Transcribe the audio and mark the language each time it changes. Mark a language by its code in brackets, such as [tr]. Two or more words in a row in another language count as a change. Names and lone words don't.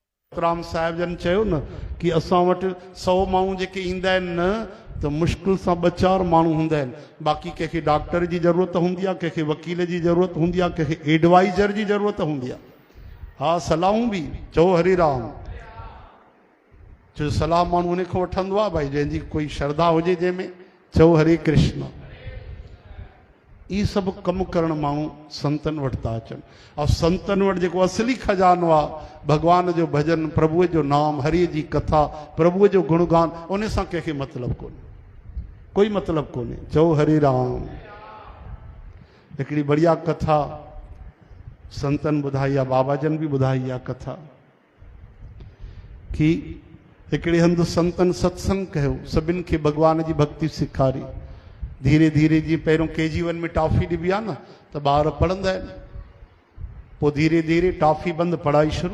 [sd] राम साहिब जन चयो न कि असां वटि 100 माण्हू जेके ईंदा आहिनि न तो मुश्किल सां 2-4 माण्हू हूंदा आहिनि। बाक़ी कंहिंखे डॉक्टर जी ज़रूरत हूंदी आहे, कंहिंखे वकील जी ज़रूरत हूंदी आहे, कंहिंखे एडवाइज़र जी ज़रूरत हूंदी आहे। हाँ सलाहूं बि चओ हरि राम। छो सलाह माण्हू उन खां वठंदो आहे भाई जंहिंजी कोई श्रद्धा हुजे जंहिंमें। चओ हरे कृष्ण। ये सब कम करण माण्हू संतन वटि था अचनि। और संतन वटि जेको असली खजानो आहे भगवान जो भजन, प्रभुअ जो नाम, हरि जी कथा, प्रभुअ जो गुणगान, उन सां कंहिंखे मतिलबु कोन्हे, कोई मतिलबु कोन्हे। चओ हरे राम। हिकिड़ी बढ़िया कथा संतन ॿुधाई आहे, बाबा जन बि ॿुधाई आहे कथा कि हिकिड़े हंधि संतन सत्संग कयो, सभिनि खे भगवान जी भक्ति सेखारी। धीरे धीरे जी पहिरों KG1 में टॉफी ॾिबी आहे न त ॿार पढ़ंदा आहिनि, पोइ धीरे धीरे टॉफी बंदि, पढ़ाई शुरू।